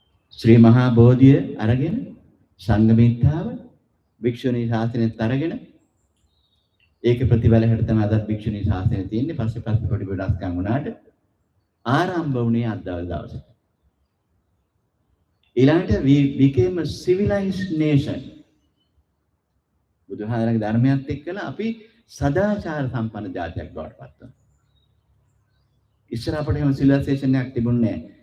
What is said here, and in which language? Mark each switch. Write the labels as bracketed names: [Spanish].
[Sinhala] Sri Maha Bodhiya aragena, Sanghamitra භික්ෂුණී ශාසනයත් අරගෙන ඒක ප්‍රතිඵල හැට තමයි අදත් භික්ෂුණී ශාසනය තියෙන්නේ. පස්සේ පොඩි වෙනස්කම් වුණාට ආරම්භ වුණේ අද දවසේ. ඊළඟට [English] we became a civilized nation. [Sinhala] බුදුහාමරගේ ධර්මයත් එක්කලා අපි සදාචාර සම්පන්න ජාතියක් බවට පත් වුණා. ඉස්සර අපිට එහෙම civilization එකක් තිබුණේ නැහැ.